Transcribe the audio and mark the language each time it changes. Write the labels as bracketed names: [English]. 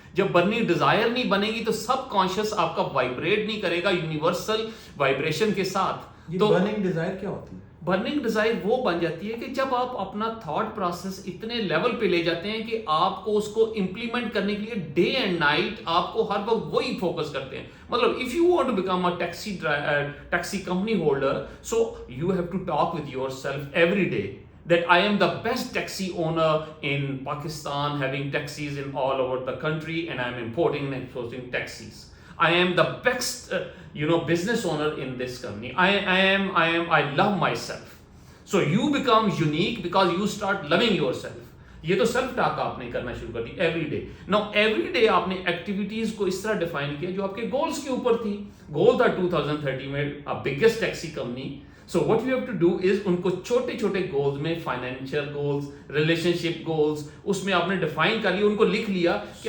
[Hindi] जब burning desire नहीं बनेगी तो सब कॉन्शियस आपका वाइब्रेट नहीं करेगा यूनिवर्सल वाइब्रेशन के साथ. तो बर्निंग डिज़ायर क्या होती है? बर्निंग डिजायर वो बन जाती है कि जब आप अपना थॉट प्रोसेस इतने लेवल पे ले जाते हैं कि आपको उसको इंप्लीमेंट करने के लिए डे एंड नाइट आपको हर वक्त वही फोकस करते हैं. [English] मतलब if you want to become a taxi company holder, so you have to talk with yourself every day that I am the best taxi owner in Pakistan, having taxis in all over the country, and I am importing and exporting taxis. I am the best, business owner in this company. I love myself. So you become unique because you start loving yourself. [Hindi] ये तो self talk आपने करना शुरू कर दी every day. [English] now every day [Hindi] आपने activities को इस तरह डिफाइन किया जो आपके गोल्स के ऊपर थी. गोल था 2030 में a biggest taxi company. [English] so what you have to do is [Hindi] उनको छोटे छोटे गोल्स में, फाइनेंशियल गोल्स, रिलेशनशिप गोल्स, उसमें आपने डिफाइन कर लिया, उनको लिख लिया कि